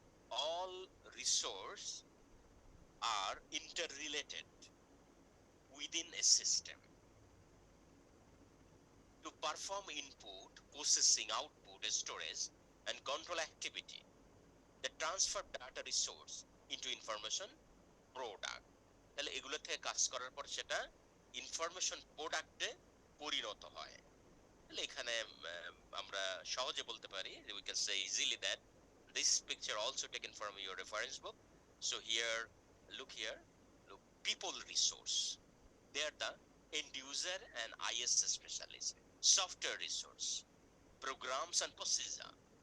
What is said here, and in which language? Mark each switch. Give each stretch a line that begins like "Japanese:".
English: All resource are interrelated within a system to perform input, processing, output, storage, and control activity that transfer data resource into information product।
Bangla: তাহলে এগুলো থেকে কাজ করার পর সেটা information প্রোডাক্টে পরিণত হয়। তাহলে এখানে আমরা সহজে বলতে পারি,
English: we can say easily that this picture also taken from your reference book. So here, look here, look, people resource, they are the end user and IS specialist. Software resource, programs and procedure.